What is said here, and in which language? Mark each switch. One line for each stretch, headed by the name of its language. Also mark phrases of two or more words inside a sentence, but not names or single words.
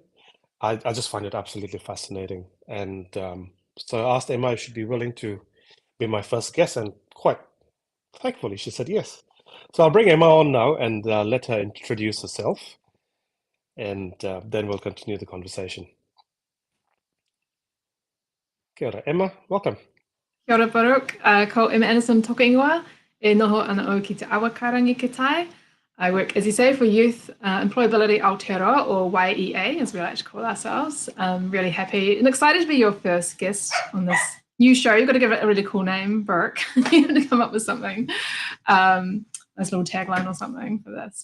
English: I just find it absolutely fascinating. And so I asked Emma if she'd be willing to be my first guest, and quite thankfully she said yes. So I'll bring Emma on now and let her introduce herself, and then we'll continue the conversation.
Māori: Kia ora, Emma, welcome. Kia ora Baruch, ko Emma Anderson toku ingoa, e noho ana o ki te awa karangi ki tai.
English: I work, as you say, for Youth Employability Aotearoa, or YEA, as we like to call ourselves. I'm really happy and excited to be your first guest on this new show. You've got to give it a really cool name, Baruch. You have to come up with something, nice little tagline or something for this.